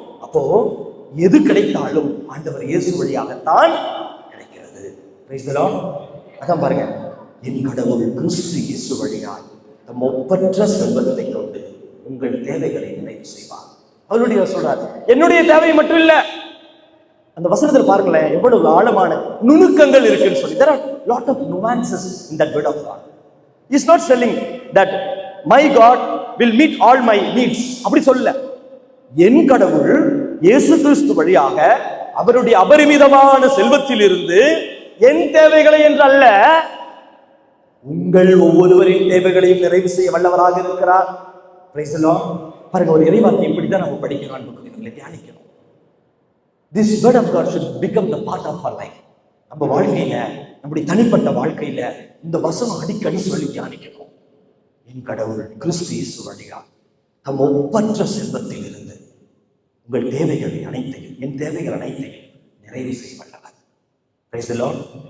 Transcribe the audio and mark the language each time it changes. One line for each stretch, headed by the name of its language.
Tamil: அப்போ எது கிடைத்தாலும் ஆண்டவர் இயேசு வழியாகத்தான் கிடைக்கிறது. Praise the Lord. அதான் பாருங்க, என் கடவுள் கிறிஸ்து இயேசு வழியாய் தம் ஒப்பற்ற செல்வத்தை கொண்டு உங்கள் தேவைகளை நிறைவு செய்வார். அவருடைய சொல்றார், என்னுடைய தேவை மட்டும் இல்ல. அந்த வசனத்தில் பாருங்களேன், எவ்வளவு ஆழமான நுணுக்கங்கள் இருக்குன்னு சொல்லி.
English: There are lot of nuances in that word of God. He is not telling that my God will meet all my needs.
Tamil: அப்படி சொல்ல. என் கடவுள் இயேசு கிறிஸ்து வழியாக அவருடைய அபரிமிதமான செல்வத்தில் இருந்து என் தேவைகளை என்று அல்ல, உங்கள் ஒவ்வொருவரின் தேவைகளையும் நிறைவு செய்ய வல்லவராக இருக்கிறார்.
English: Praise the Lord.
Tamil: பாருங்க, ஒரு இறைவார்த்தை இப்படிதான் நம்ம படிக்கணும், அன்புக்குரியவர்களை தியானிக்கணும்.
English: This word of God should become the part of our life.
Tamil: நம்ம வாழ்க்கையில, நம்முடைய தனிப்பட்ட வாழ்க்கையில இந்த வசனம் அடிக்கடி சொல்லி தியானிக்கணும். என் கடவுள் கிறிஸ்து இயேசு வழியாய் தம் ஒப்பற்ற செல்வத்தில் இருந்து உங்கள் தேவைகளை அனைத்தையும், என் தேவைகள் அனைத்தையும் நிறைவு செய்ய வல்லவர். Praise the Lord.